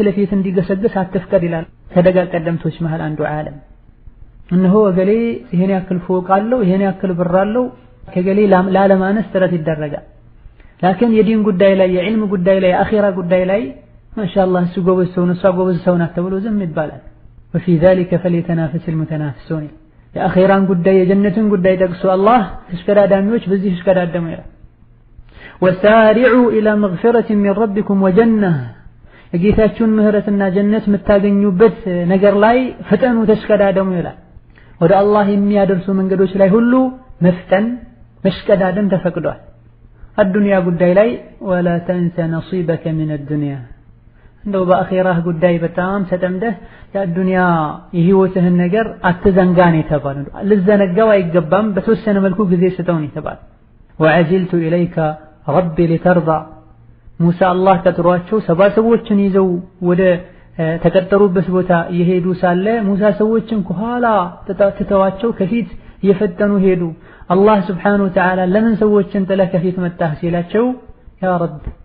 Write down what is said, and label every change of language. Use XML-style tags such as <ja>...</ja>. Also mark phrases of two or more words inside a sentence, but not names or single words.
<am>ለፊት እንዲገሰግስ አትፍቀድ ይላል ከደጋ ቀደምቶች መሃል አንዱ ዓለም። እነሆ እገሌ ይሄን ያክል ፎቅ አለው፣ ይሄን ያክል ብር አለው፣ ከገሌ ላለማነስ ጥረት ይደረጋል። ላኪን የዲን ጉዳይ ላይ የዕልም ጉዳይ ላይ የአኺራ ጉዳይ ላይ ማሻአላህ እሱ ጎበዝ ሰው ነው እሷ ጎበዝ ሰው ናት ተብሎ ዝም ይባላል።</am> <ar>وفي ذلك فليتنافس المتنافسون።</ar> <am>የአኺራን ጉዳይ የጀነትን ጉዳይ ጠቅሶ አላህ ተሽከዳዳሚዎች በዚህ ተሽከዳደሙ ይላል።</am> <ar>وسارعوا إلى مغفرة من ربكم وجنة።</ar> <am>የጌታችሁን ምህረትና ጀነት የምታገኙበት ነገር ላይ ፍጠኑ ተሽከዳደሙ ይላል። ወደ አላህ የሚያደርሱ መንገዶች ላይ ሁሉ መፍጠን መሽቀዳደም ተፈቅዷል። አዱንያ ጉዳይ ላይ</am> <ar>ولا تنس نصيبك من الدنيا።</ar> <am>እንደው በአኺራህ ጉዳይ በጣም ተጠምደህ የአዱንያ የህይወትህን ነገር አትዘንጋን የተባለው ልዘነጋው አይገባም። በተወሰነ መልኩ ጊዜ ስጠውን የተባለው።</am> <ar>وعجلت إليك ربي لترضى።</ar> <am>ሙሳ አላህ ቀጥሯቸው 70 ሰዎችን ይዘው ወደ ተቀጠሩበት ቦታ እየሄዱ ሳለ ሙሳ ሰዎችን ከኋላ ተተዋቸው ከፊት እየፈጠኑ ሄዱ። አላህ</am> <ar>سبحانه وتعالى</ar> <am>ለምን ሰዎችን ጥለህ ከፊት መጣህ ሲላቸው</am> <ar>يا رب</ar>